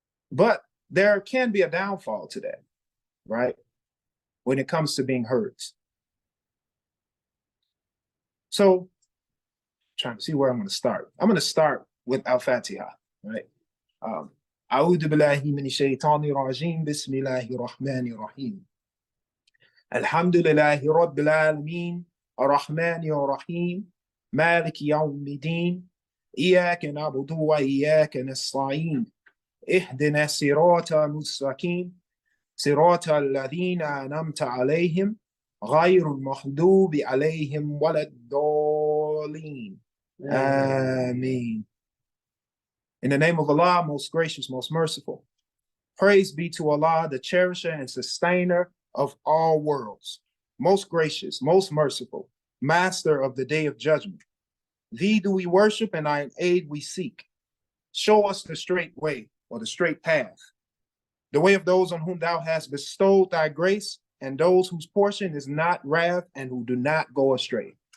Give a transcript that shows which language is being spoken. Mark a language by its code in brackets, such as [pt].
[en] But there can be a downfall to that, right? When it comes to being herds. So, trying to see where I'm going to start. I'm going to start with Al-Fatiha, right? [ar] أعوذ بالله من الشيطان الرجيم بسم الله الرحمن الرحيم الحمد لله رب العالمين الرحمن الرحيم مالك يوم الدين إياك نعبد وإياك نستعين اهدنا الصراط المستقيم صراط الذين أنعمت عليهم غير المغضوب عليهم ولا الضالين آمين. [en] In the name of Allah, most gracious, most merciful. Praise be to Allah, the cherisher and sustainer of all worlds, most gracious, most merciful, master of the day of judgment. Thee do we worship and thine aid we seek. Show us the straight way, or the straight path, the way of those on whom thou hast bestowed thy grace, and those whose portion is not wrath and who do not go astray.